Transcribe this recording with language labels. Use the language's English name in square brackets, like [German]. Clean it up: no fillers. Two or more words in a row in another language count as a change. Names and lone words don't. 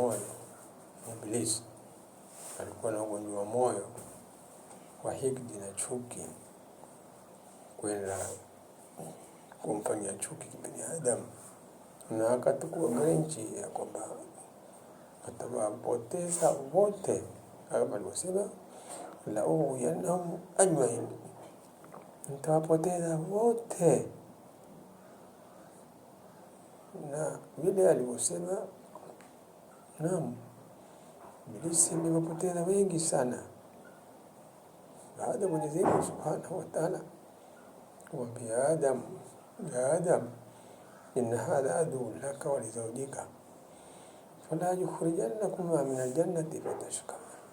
[Swahili] moyo, Ibilisi alikuwa na ugonjwa wa moyo wa hikdi na chuki, kwenda kumfanyia chuki binadamu, na akatukua garanti ya kwamba atawapoteza wote, kama alivyosema [Arabic] لأغوينهم أجمعين, [Swahili] nitawapoteza wote. Na vile alivyosema, naam, Ibilisi amewapoteza wengi sana. Baada ya Mwenyezi Mungu [Arabic] سبحانه وتعالى kumwambia يا آدم إن هذا عدو لك ولزوجك فلا يخرجنكما من الجنة فتشقى.